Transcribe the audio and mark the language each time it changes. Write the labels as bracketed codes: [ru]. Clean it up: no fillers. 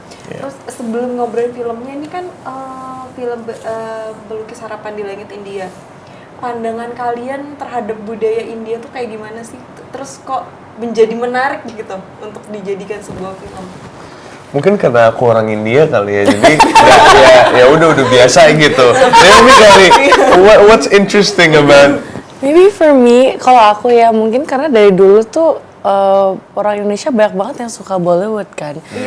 [id] Terus sebelum ngobrolin filmnya, ini kan film Melukis Harapan di Langit India. Pandangan kalian terhadap budaya India tuh kayak gimana sih? Terus kok menjadi menarik gitu untuk dijadikan sebuah film? Mungkin karena aku orang India kali ya, jadi ya udah biasa gitu. Tapi kali, [en] what's interesting about? Maybe for me, [id] kalau aku ya mungkin karena dari dulu tuh orang Indonesia banyak banget yang suka Bollywood kan.